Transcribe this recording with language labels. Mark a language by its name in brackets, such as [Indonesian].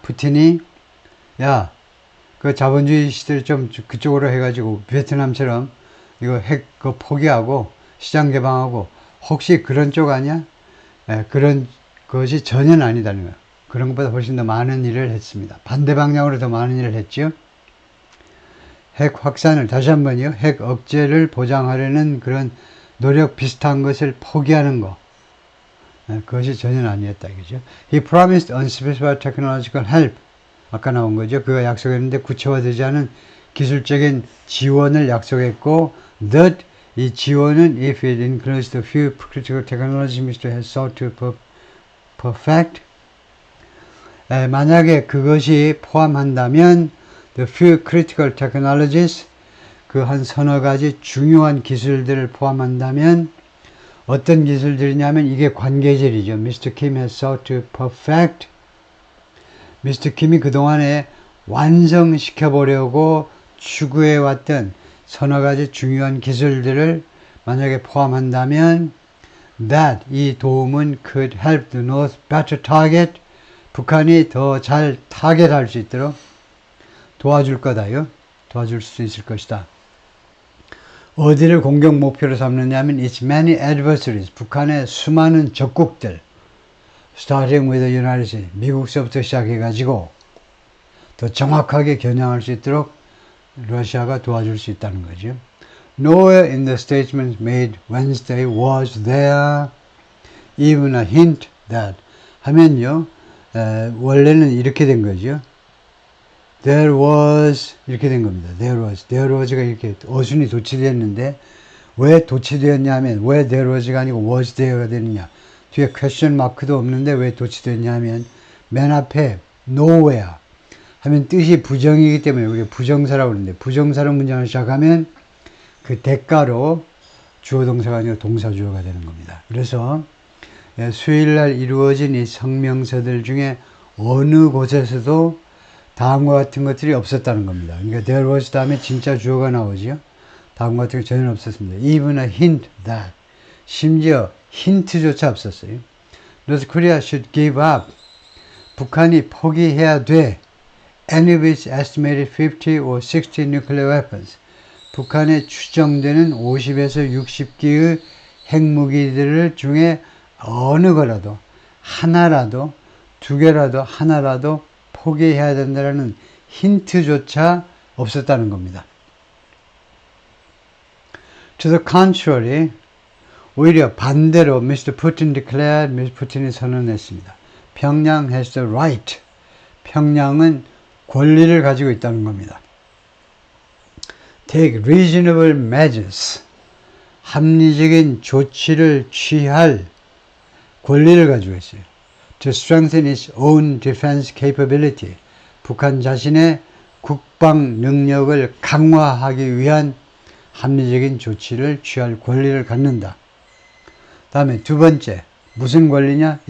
[Korean] 푸틴이 야, 그 자본주의 시대를 좀 그쪽으로 해가지고 베트남처럼 이거 핵 포기하고 시장 개방하고, 혹시 그런 쪽 아니야? 그런 것이 전혀 아니다는 거예요. 그런 것보다 훨씬 더 많은 일을 했습니다. 반대 방향으로 더 많은 일을 했죠. 핵 확산을, 다시 한번요, 핵 억제를 보장하려는 그런 노력 비슷한 것을 포기하는 거. 그것이 전혀 아니었다 이거죠. [English] He promised unspecified technological help [Korean] 아까 나온 거죠. 그가 약속했는데 구체화되지 않은 기술적인 지원을 약속했고, that 이 지원은 [English] if it includes the few critical technologies Mr. has sought to perfect, [Korean] 만약에 그것이 포함한다면 [English] the few critical technologies, [Korean] 그 한 서너 가지 중요한 기술들을 포함한다면 어떤 기술들이냐면 이게 관계절이죠. [English] Mr. Kim has sought to perfect. Mr. [Korean] Kim이 그동안에 완성시켜보려고 추구해왔던 서너 가지 중요한 기술들을 만약에 포함한다면 that 이 도움은 [English] could help the North better target, [Korean] 북한이 더 잘 타겟할 수 있도록 도와줄 거다요. 도와줄 수 있을 것이다. 어디를 공격 목표로 삼느냐면 [English] its many adversaries, [Korean] 북한의 수많은 적국들, [English] starting with the United States, [Korean] 미국서부터 시작해가지고 더 정확하게 겨냥할 수 있도록 러시아가 도와줄 수 있다는 거죠. [English] Nowhere in the statement made Wednesday was there even a hint that [Korean] 하면요, 원래는 이렇게 된 거죠. [English] There was [Korean] 이렇게 된 겁니다. There was가 이렇게 어순이 도치되었는데 왜 도치되었냐면 왜 there was가 아니고 was there가 되느냐. 뒤에 question 마크도 없는데 왜 도치되었냐면 맨 앞에 nowhere 하면 뜻이 부정이기 때문에 우리가 부정사라고 그러는데 부정사로 문장을 시작하면 그 대가로 주어 동사가 아니라 동사 주어가 되는 겁니다. 그래서 수요일날 이루어진 이 성명서들 중에 어느 곳에서도 다음과 같은 것들이 없었다는 겁니다. 그러니까 there was 다음에 진짜 주어가 나오죠. 다음과 같은 게 전혀 없었습니다. [English] Even a hint that. [Korean] 심지어 힌트조차 없었어요. [English] North Korea should give up. [Korean] 북한이 포기해야 돼. [English] Any of its estimated 50 or 60 nuclear weapons. [Korean] 북한에 추정되는 50에서 60기의 핵무기들 중에 어느 거라도 하나라도 두 개라도 하나라도 포기해야 된다는 힌트조차 없었다는 겁니다. [English] To the contrary, [Korean] 오히려 반대로 [English] Mr. Putin declared, Mr. [Korean] Putin이 선언했습니다. [English] 평양 has the right. [Korean] 평양은 권리를 가지고 있다는 겁니다. [English] Take reasonable measures. [Korean] 합리적인 조치를 취할 권리를 가지고 있어요. [English] To strengthen its own defense capability. [Korean] 북한 자신의 국방 능력을 강화하기 위한 합리적인 조치를 취할 권리를 갖는다. 다음에 두 번째, 무슨 권리냐?